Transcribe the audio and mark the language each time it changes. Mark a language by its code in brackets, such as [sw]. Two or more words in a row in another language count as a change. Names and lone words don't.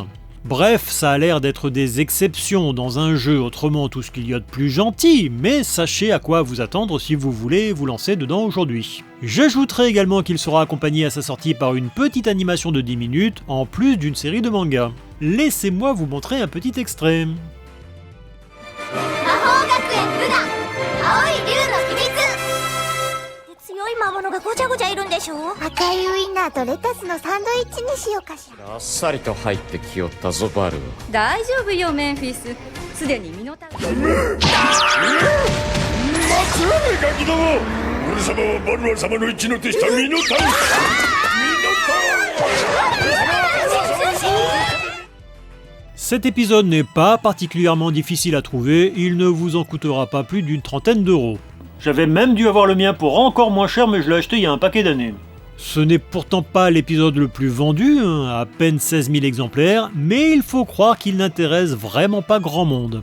[fr] Bref, ça a l'air d'être des exceptions dans un jeu autrement tout ce qu'il y a de plus gentil, mais sachez à quoi vous attendre si vous voulez vous lancer dedans aujourd'hui. J'ajouterai également qu'il sera accompagné à sa sortie par une petite animation de 10 minutes, en plus d'une série de mangas. Laissez-moi vous montrer un petit extrait. [ja] 強い魔物がごちゃごちゃいるんでしょ。赤いウインナーとレタスのサンドイッチにしようかしら。あっさりと入ってきよったぞバル。大丈夫よメンフィス。すでに身の丈。松浦ガキども。俺様はバルア様の一の手下ミノタウス。 [fr] Cet épisode n'est pas particulièrement difficile à trouver, il ne vous en coûtera pas plus d'une 30aine d'euros. J'avais même dû avoir le mien pour encore moins cher, mais je l'ai acheté il y a un paquet d'années. Ce n'est pourtant pas l'épisode le plus vendu, à peine 16 000 exemplaires, mais il faut croire qu'il n'intéresse vraiment pas grand monde.